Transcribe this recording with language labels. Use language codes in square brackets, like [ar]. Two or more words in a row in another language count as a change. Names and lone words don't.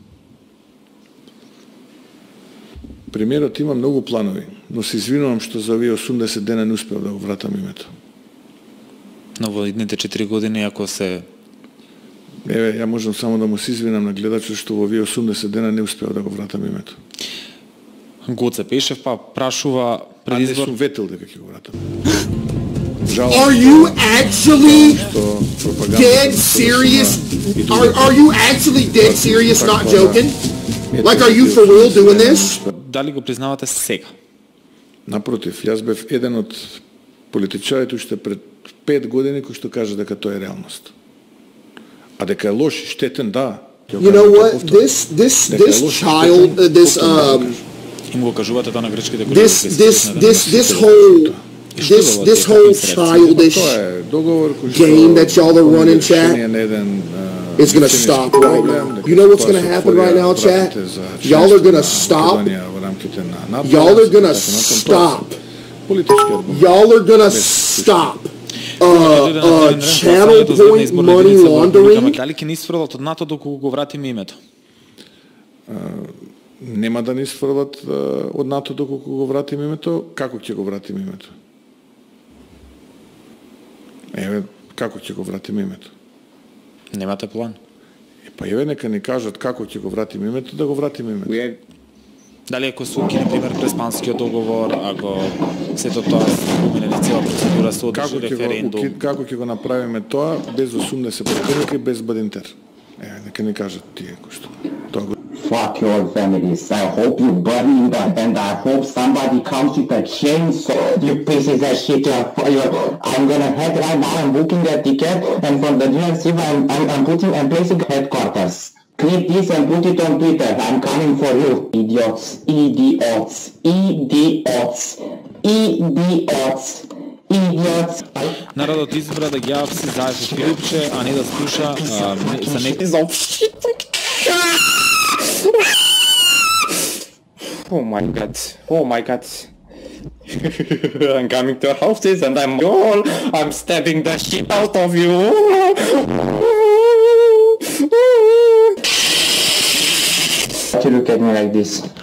[mk] Премиерот има многу планови, но се извинувам што за овие 80 дена не успеав да го вратам името. Но во идните 4 години ако се... Еве, ја можам само да му се извинам на гледачот што во овие 80 дена не успеав да го вратам името. Гоце Пешев па прашува пред избор... Не сум ветел дека ќе го вратам. [en] Are you actually dead serious? Are you actually dead serious, not joking? Like, are you for real doing this? [mk] Дали го признавате сега? Напротив, јас бев еден од политичарите уште пред 5 години кој што кажа дека тоа е реалност. А дека е лош и штетен, да. [en] You know what? This child, [mk] Им го кажувате тоа на грчки дека [en] this whole childish game that y'all are running, chat, is going to stop right now. You know what's going to happen right now, chat? Y'all are going to stop. Y'all are going to stop. Y'all are going to stop. Channel point money laundering. [mk] Дали ќе ни сфрлат од НАТО доколку го вратиме името? Нема да ни сфрлат од НАТО доколку го вратиме името. Како ќе го вратиме името? Еве, како ќе го вратиме името? Немате план? Па еве, нека ни кажат како ќе го вратиме името, да го вратиме името. Дали ако се укине, пример, Преспанскиот договор, ако сето тоа помине цела процедура, се одржи референдум? Како ќе го направиме тоа без 80 претеники, без Бадинтер? Еве, нека ни кажат тие кои што тоа го... [en] Fuck your families. I hope you burn them, and I hope somebody comes with a chainsaw. You pieces of shit. I'm gonna head right now. I'm booking a ticket, and from the GNC, I'm placing headquarters. Clip this and put it on Twitter. I'm coming for you, idiots, idiots, idiots, idiots. Idiots. [mk] Народот избра да ги апси заедно Филипче, а не да слуша за некои... [en] Oh my god, oh my god. I'm coming to houses and I'm stabbing the shit out of you. Why do you look at me like this?